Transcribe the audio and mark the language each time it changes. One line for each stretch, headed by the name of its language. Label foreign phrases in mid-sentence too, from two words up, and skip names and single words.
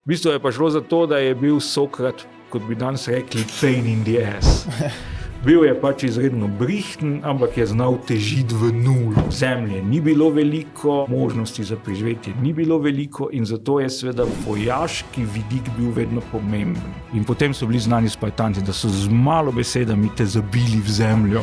Slovenian: V bistvu je pa šlo za to, da je bil Sokrat, kot bi danes rekli,
English: pain in the ass.
Slovenian: Bil je pač izredno brihten, ampak je znal težiti v nul. Zemlje ni bilo veliko, možnosti za preživetje ni bilo veliko in zato je seveda vojaški vidik bil vedno pomemben. In potem so bili znani Spartanci, da so z malo besedami te zabili v zemljo.